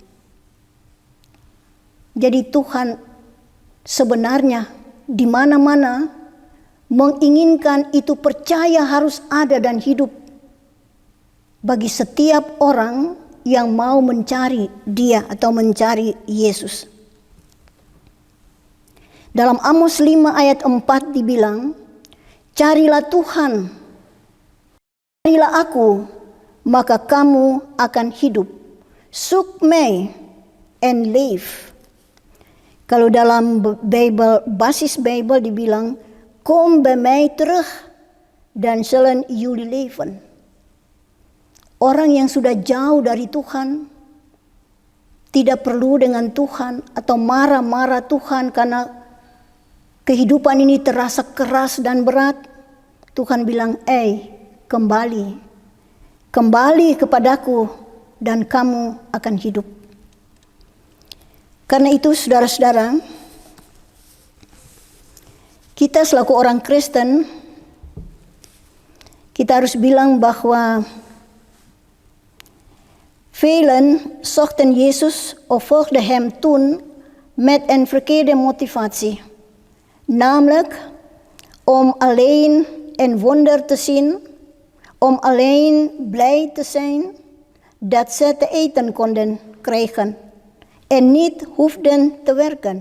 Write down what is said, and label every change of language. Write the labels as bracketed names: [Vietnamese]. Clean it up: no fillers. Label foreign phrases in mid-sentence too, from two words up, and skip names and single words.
[Indonesian] Jadi Tuhan sebenarnya di mana-mana menginginkan itu percaya harus ada dan hidup bagi setiap orang yang mau mencari Dia atau mencari Yesus. Dalam Amos 5 ayat 4 dibilang, carilah Tuhan, carilah aku, maka kamu akan hidup. [English] Seek me and live. [Indonesian] Kalau dalam Bible, basis Bible dibilang, [Dutch] kom bij mij terug, dan zullen jullie leven. [Indonesian] Orang yang sudah jauh dari Tuhan, tidak perlu dengan Tuhan atau marah-marah Tuhan karena kehidupan ini terasa keras dan berat. Tuhan bilang, kembali kepadaku dan kamu akan hidup. Karena itu saudara-saudara, kita selaku orang Kristen, kita harus bilang bahwa [Dutch] velen zochten Jezus of volgden hem toen met een verkeerde motivatie. Namelijk om alleen een wonder te zien, om alleen blij te zijn dat ze te eten konden krijgen en niet hoefden te werken.